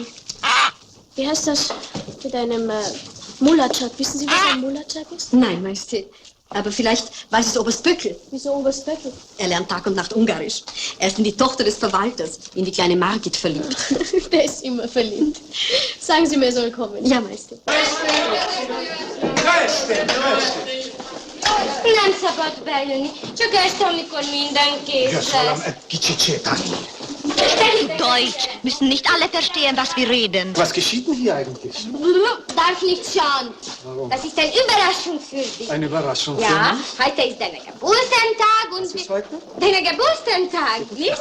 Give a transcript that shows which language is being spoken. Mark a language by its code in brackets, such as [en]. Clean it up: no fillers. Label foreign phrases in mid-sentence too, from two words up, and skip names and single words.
[de] Wie heißt das? Mit einem Mulatschak. Wissen Sie, was ein Mulatschak ist? Nein, Majestät. Aber vielleicht weiß es Oberst Böckel. Wieso Oberst Böckel? Er lernt Tag und Nacht Ungarisch. Er ist in die Tochter des Verwalters, in die kleine Margit verliebt. Der ist immer verliebt. Sagen Sie mir, er soll kommen. Ja, Majestät. [hu] Nem szabad bejönni, csak este, amikor mindenki lesz. [de] Sprich Deutsch. Müssen nicht alle verstehen, was wir reden. Was geschieht denn hier eigentlich? Darf nicht schauen. Warum? Das ist eine Überraschung für dich. Eine Überraschung für Ja, mich? heute ist dein Geburtstag und... Was ist heute? Dein Geburtstag, nicht?